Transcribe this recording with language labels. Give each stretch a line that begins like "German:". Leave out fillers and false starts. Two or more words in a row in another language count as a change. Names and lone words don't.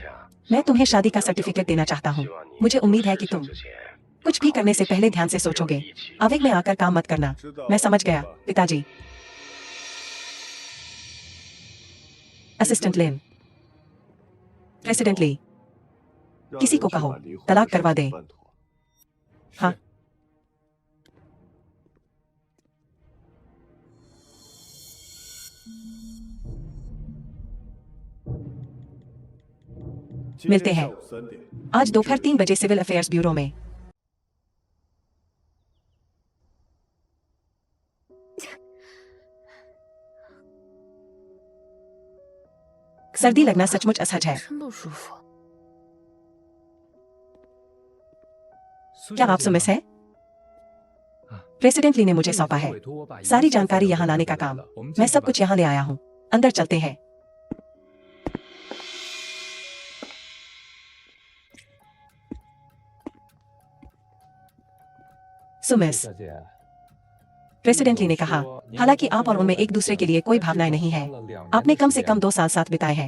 Hindi: मैं तुम्हें शादी का सर्टिफिकेट देना चाहता हूँ। मुझे उम्मीद है कि तुम कुछ भी करने से पहले ध्यान से सोचोगे। आवेग में आकर काम मत करना। मैं समझ गया पिताजी। असिस्टेंट लेन, प्रेसिडेंट ली,
Chinese: 让
Hindi: किसी
Chinese: 人
Hindi: को
Chinese: 去
Hindi: कहो
Chinese: 把离婚
Hindi: तलाक
Chinese: 的
Hindi: करवा
Chinese: 事
Hindi: दे।
Chinese: 情办妥。
Hindi: हाँ मिलते हैं
Chinese: 今天下午3点
Hindi: आज दोपहर 3 बजे
English: civil affairs bureau
Hindi: में। सर्दी लगना सचमुच असहज है।
Chinese: 真不舒服。
Hindi: क्या आप सुमिस हैं? प्रेसिडेंट ली ने मुझे सौंपा है सारी जानकारी यहाँ लाने का काम। मैं सब कुछ यहाँ ले आया हूँ। अंदर चलते हैं। सुमिस, प्रेसिडेंट ली ने कहा, हालांकि आप और उनमें एक दूसरे के लिए कोई भावनाएं नहीं है, आपने कम से कम 2 साल साथ बिताए हैं।